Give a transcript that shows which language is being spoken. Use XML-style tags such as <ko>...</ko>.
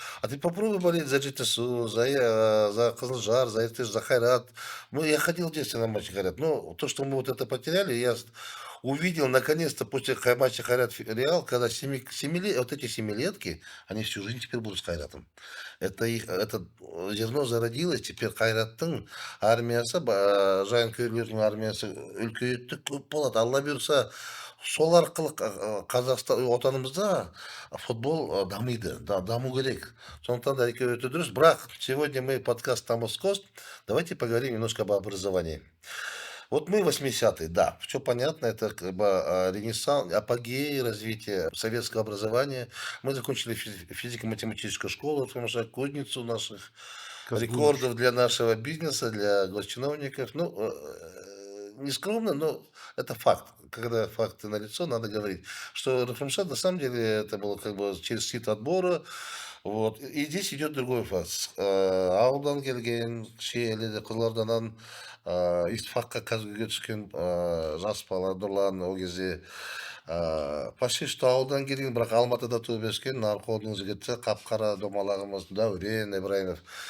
<ru>А ты попробуй болеть за ЖТСУ, за Кызылжар, за Иртыш, за Хайрат. Ну, я ходил в детстве на матчи Хайрат. Но то, что мы вот это потеряли, я увидел наконец-то после матча Хайрат Реал, когда вот эти семилетки, они всю жизнь теперь будут с Хайратом. Это зерно зародилось, теперь</ru> <kk>Хайраттың армиясы, Жайынкөйлердің армиясы үлкейеді, көп болады. Алла бұйырса, сол арқылы Қазақстан, отанымызда футбол дамиды, даму керек. Сондықтан да өте дұрыс. Бірақ</kk> <ru>сегодня мы подкаст</ru> <kk>Тамос Кост.</kk> <ru>Давайте поговорим немножко об образовании. Вот мы 80-е, да, все понятно, это как бы ренессанс, апогей развития советского образования. Мы закончили физико-математическую школу, потому что кузницу наших рекордов для нашего бизнеса, для госчиновников. Ну, не скромно, но это факт. Когда факты налицо, надо говорить, что Рахимшат на самом деле это было как бы через сит отбора. Вот. И здесь идет другой факт.</ru> <kk>Ауылдан келген, Шиелі, Қызылордадан истфакқа қазірге түскен жас бала Нұрлан ол кезде</kk> <ru>почти что</ru> <kk>ауылдан келген, бірақ Алматыда туып өскен наркодың жігіті, қап-қара домалағымыз Дәурен Ибраимов.</kk>